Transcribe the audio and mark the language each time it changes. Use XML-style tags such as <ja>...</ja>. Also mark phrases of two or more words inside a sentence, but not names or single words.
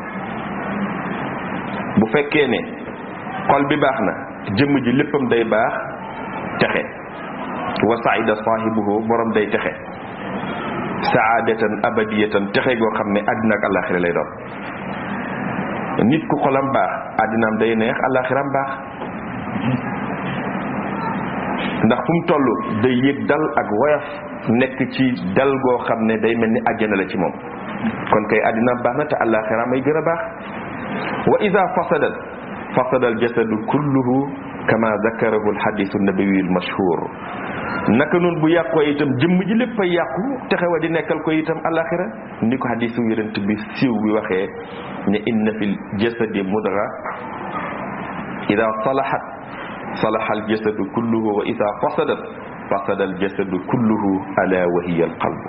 <wo>bu fekkee ne xol bi baax na jëmm ji léppam day baax texe</wo> <ar>وسعد صاحبه</ar> <wo>borom day texe</wo> <ar>سعادة أبدية</ar> <wo>texe goo xam ne àddina ak àllaaxira lay doon nit ku xolam baax àddinaam day neex àllaaxiram baax ndax fu mu toll day yëg dal ak woyof nekk ci dal goo xam ne day mel ni àjjana la ci moom. kon kay àddina baax na te àllaaxira may gën a baax.</wo> <ar>وإذا فسد الجسد كله كما ذكره الحديث النبوي المشهور.</ar> <wo>naka noonu bu yàqoo itam jëmm ji lépp ay yàqu te xew a di nekkal ko itam àllaaxira ni ko hadisu yonent bi siiw bi waxee ne</wo> <ar>إن في الجسد مضغة إذا صلحت صلح الجسد كله وإذا فسد الجسد كله ألا وهي القلب.</ar>